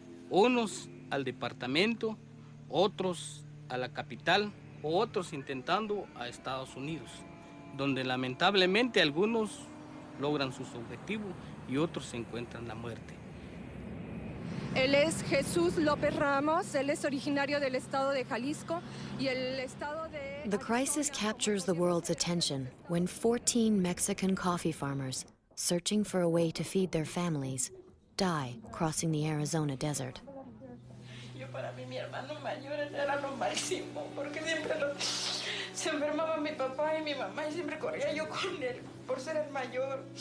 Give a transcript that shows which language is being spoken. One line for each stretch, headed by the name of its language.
Spanish: Unos al departamento, otros a la capital, otros intentando a Estados Unidos, donde lamentablemente algunos logran sus objetivos y otros encuentran la muerte. Él es Jesús López Ramos, él es originario del estado de Jalisco y el estado de...
English: The crisis captures the world's attention when 14 Mexican coffee farmers, searching for a way to feed their families, die crossing the Arizona desert.
Spanish: Para mí, mi hermano mayor era lo máximo, porque siempre se enfermaba mi papá y mi mamá y siempre corría yo con él por ser el mayor.